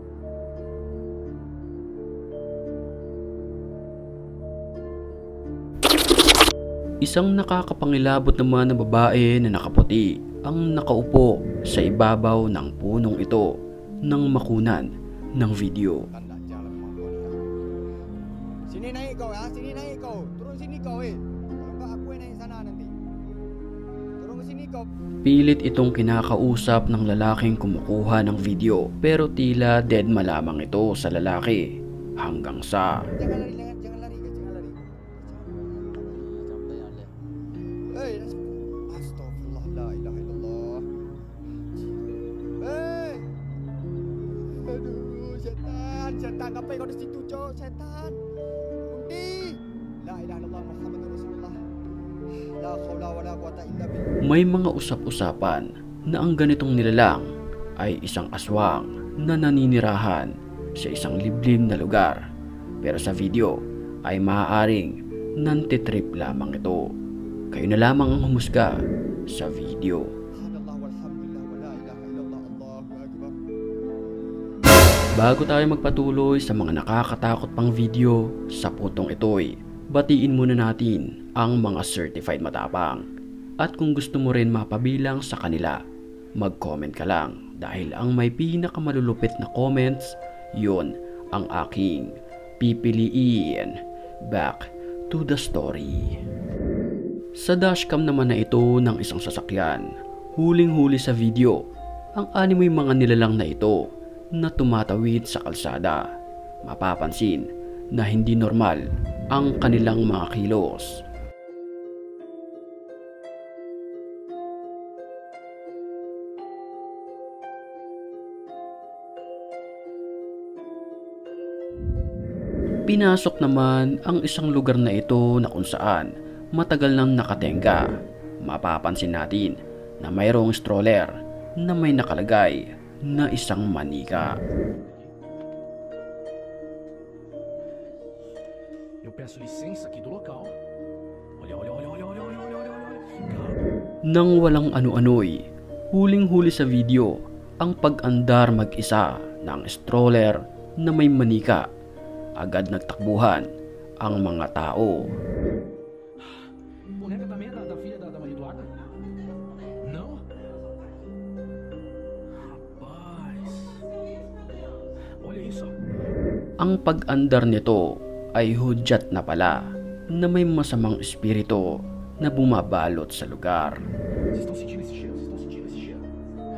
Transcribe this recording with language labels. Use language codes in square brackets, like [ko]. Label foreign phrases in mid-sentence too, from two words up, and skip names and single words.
[tl] Isang nakakapangilabot naman na babae na nakaputi ang nakaupo sa ibabaw ng punong ito nang makunan ng video. [id] Sini naik kau ya, sini naik kau. Turun sini kau Kalau enggak aku yang naik sana nanti. Turun ke sini kau. [tl] Pilit itong kinakausap ng lalaking kumukuha ng video pero tila dead malamang ito sa lalaki hanggang sa [id] Jangan lari. [ar] أستغفر الله، لا إله إلا الله. [id] Aduh, setan, ngapain kau di situ, cok? Setan. Undi. [ar] لا إله إلا الله محمد رسول الله. لا حول ولا قوة إلا بالله. [tl] may mga usap-usapan na ang ganitong nilalang ay isang aswang na naninirahan sa isang liblib na lugar. Pero sa video ay maaaring nantitrip lamang ito. Kayo na lamang ang humusga sa video. Bago tayo magpatuloy sa mga nakakatakot pang video sa putong ito'y, batiin muna natin ang mga certified matapang. At kung gusto mo rin mapabilang sa kanila, mag-comment ka lang dahil ang may pinakamalulupit na comments, yun ang aking pipiliin. [en] Back to the story. [tl] Sa dashcam naman na ito ng isang sasakyan, huling-huli sa video ang animoy mga nilalang na ito na tumatawid sa kalsada. Mapapansin na hindi normal ang kanilang mga kilos. Pinasok naman ang isang lugar na ito na kung saan matagal nang nakatenga. Mapapansin natin na mayroong stroller na may nakalagay na isang manika. [pt] Eu peço licença aqui do local. Olha. [tl] Nang walang ano-ano'y, huling-huli sa video ang pag-andar mag-isa ng stroller na may manika. Agad nagtakbuhan ang mga tao. [pt] Boneca também é da filha da Maria Eduarda? Não? Rapaz. Olha isso. [tl] Ang pag-andar nito ay hudyat na pala na may masamang espiritu na bumabalot sa lugar. [pt] Vocês estão sentindo esse cheiro?